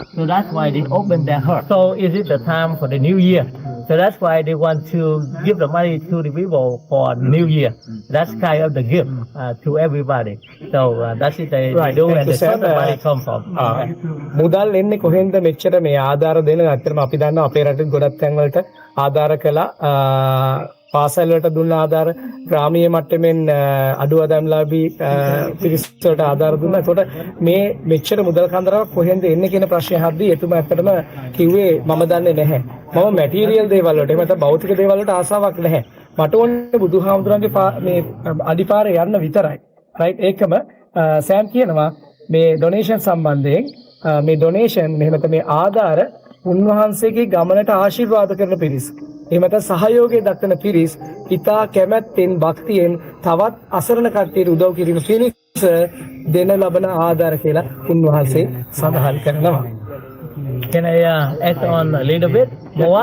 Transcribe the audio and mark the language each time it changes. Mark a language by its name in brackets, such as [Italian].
[English] So that's why they open their heart. So is it the time for the new year? So that's why they want to give the money to the people for New Year. That's kind of the gift to everybody. So that's it they do, and that's where the money come from. [Sinhala] මුදල් එන්නේ කොහෙන්ද මෙච්චර මේ ආධාර දෙන අතරම අපි දන්නවා අපේ රටේ ගොඩක් තැන් වලට ආධාර කළා පාසල් වලට දුන්න ආධාර ග්‍රාමීය මට්ටමින් අඩු ආදායම්ලාභී පිරිසට ආධාර දුන්නා. ඒකට මේ මෙච්චර මුදල් කන්දරාවක් කොහෙන්ද එන්නේ කියන ප්‍රශ්නය අහද්දී එතුමා ඇත්තටම කිව්වේ මම දන්නේ නැහැ. මම මැටීරියල් දේවල් වලට එහෙම නැත්නම් භෞතික දේවල් වලට ආසාවක් නැහැ. මට ඕනේ බුදුහාමුදුරන්ගේ මේ අඩිපාරේ යන්න විතරයි. රයිට් ඒකම සෑම් කියනවා මේ ඩොනේෂන් සම්බන්ධයෙන් මේ ඩොනේෂන් එහෙම නැත්නම් මේ ආධාර උන්වහන්සේගේ ගමනට ආශිර්වාද කරන පිරිස්. එහෙමත සහයෝගය දක්වන පිරිස් ඉතා කැමැත්තෙන් භක්තියෙන් තවත් අසරණ කට්ටියට උදව් කිරීම පිණිස දෙන ලබන ආධාර කියලා උන්වහන්සේ සඳහන් කරනවා. [English] Can I add on a little bit more?